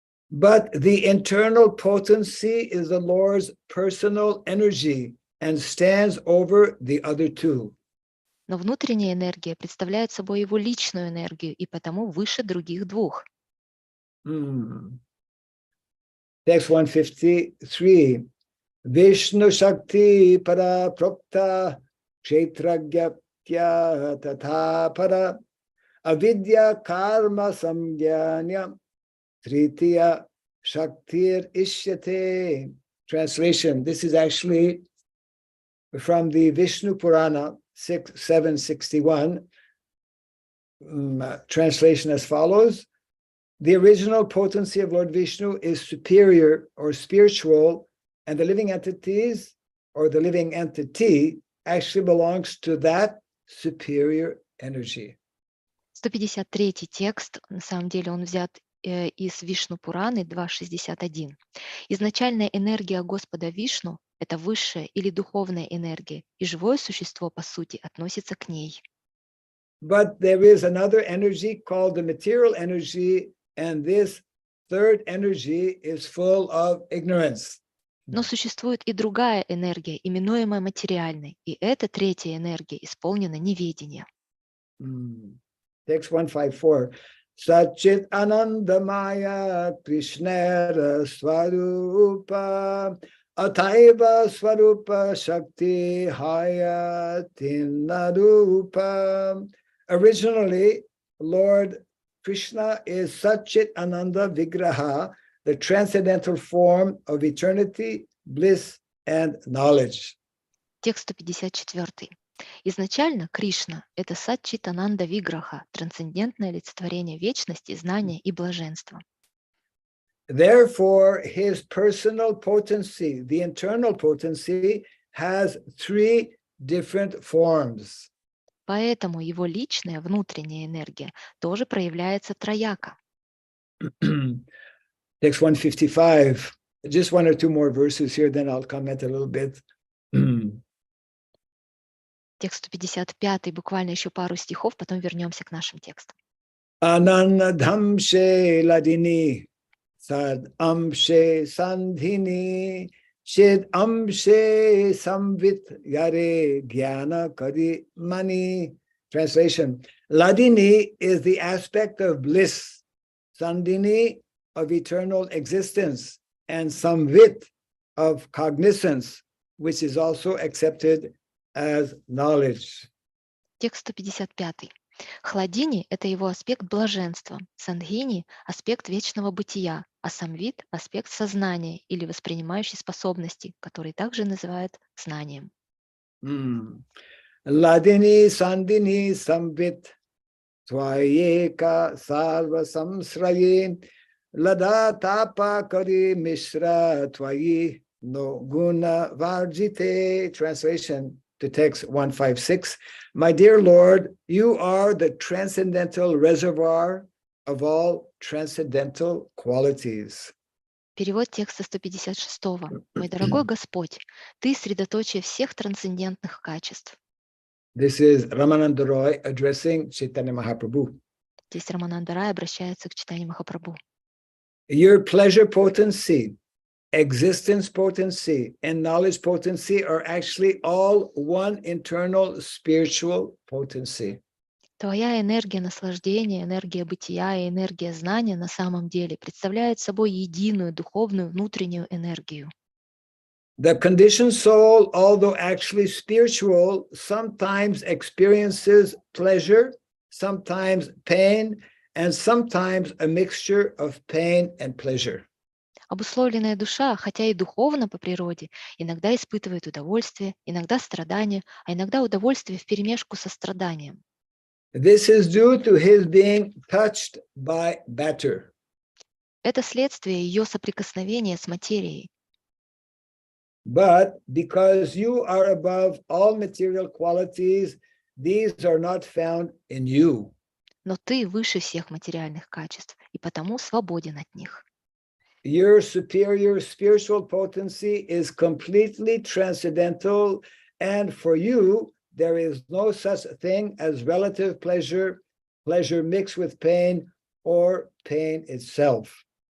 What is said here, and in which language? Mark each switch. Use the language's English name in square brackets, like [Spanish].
[English] But the internal potency is the Lord's personal energy and stands over the other two. [Russian] Но внутренняя энергия представляет собой его личную энергию и потому выше других двух. [English] Text 153. [Sanskrit] Vishnu Shakti Para Prokta Kshetragyaptya Tatha Para Avidya Karma Samgyanya Tritiya Shaktir Ishyate. [English] Translation: this is actually from the Vishnu Purana 761. Translation as follows: the original potency of Lord Vishnu is superior or spiritual, and the living entities or the living entity actually belongs to that superior energy. [Russian] 153 текст, на самом деле он взят из Вишну Пураны 2.61. Изначальная энергия Господа Вишну – это высшая или духовная энергия, и живое существо, по сути, относится к ней. [English] But there is another energy called the material energy and this third energy is full of ignorance. [Russian] Но существует и другая энергия, именуемая материальной, и эта третья энергия исполнена неведением. [English] Text 154. [Sanskrit] Satchit Anandamaya Krishnera Swarupa Ataiva Swarupa Shakti Hayatinarupa. [English] Originally, Lord Krishna is Satchit Ananda Vigraha, the transcendental form of eternity, bliss, and knowledge. [Russian] Текст 154. Изначально Кришна – это Сатчитананда Виграха, трансцендентное олицетворение вечности, знания и блаженства. [English] Therefore, his personal potency, the internal potency, has three different forms. [Russian] Поэтому его личная внутренняя энергия тоже проявляется трояко. [English] Text 155. Just one or two more verses here, then I'll comment a little bit. [Russian] Текст 155, буквально еще пару стихов, потом вернемся к нашим текстам. [Sanskrit] Anandhamshe ladini, sad amshe sandhini, shid amshe samvit yare jnana kari mani. [English] Translation: Ladini is the aspect of bliss, Sandhini of eternal existence, and Samvit of cognizance, which is also accepted as knowledge. [Russian] Текст 155. Хладини – это его аспект блаженства, Сандхини – аспект вечного бытия, а Самвит – аспект сознания или воспринимающей способности, который также называют знанием. [Sanskrit] Ladini Sandhini Samvit Tvayeka Sarva Samsraye Lada Tapa Kari Mishra Tvayi No Guna Varjite. [English] Translation to text 156. My dear Lord, you are the transcendental reservoir of all transcendental qualities. [Russian] Перевод текста 156. Мой дорогой Господь, Ты средоточие всех трансцендентных качеств. [English] This is Ramananda Roy addressing Chaitanya Mahaprabhu. [Russian] Здесь Рамананда Рай обращается к Чайтанье Махапрабху. [English] Your pleasure potency, existence potency, and knowledge potency are actually all one internal spiritual potency. [Russian] Твоя энергия наслаждения, энергия бытия и энергия знания на самом деле представляют собой единую духовную внутреннюю энергию. [English] The conditioned soul, although actually spiritual, sometimes experiences pleasure, sometimes pain, and sometimes a mixture of pain and pleasure. [Russian] Обусловленная душа, хотя и духовна по природе, иногда испытывает удовольствие, иногда страдание, а иногда удовольствие вперемешку со страданием. [English] This is due to his being touched by matter. [Russian] Это следствие ее соприкосновения с материей. [English] But because you are above all material qualities, these are not found in you. [Russian] Но ты выше всех материальных качеств, и потому свободен от них. [English] Your superior spiritual potency is completely transcendental, and for you, there is no such thing as relative pleasure, pleasure mixed with pain, or pain itself.